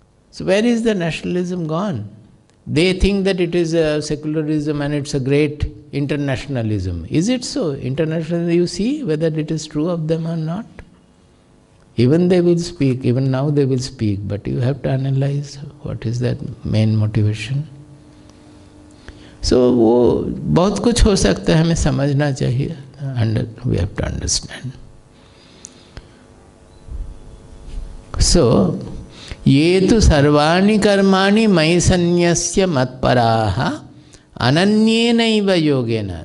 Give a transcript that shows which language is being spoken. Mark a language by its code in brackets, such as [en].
[en] So where is the nationalism gone? They think that it is a secularism and it's a great internationalism. Is it so? Internationalism, you see whether it is true of them or not. Even they will speak, even now they will speak, but you have to analyze what is that main motivation. [hi] So वो बहुत कुछ हो सकता है, हमें समझना चाहिए, [en] and we have to understand. [hi] So ये तो [sa] सर्वाणि कर्माणि मयि सन्न्यस्य मत्पराः अनन्येनैव योगेन.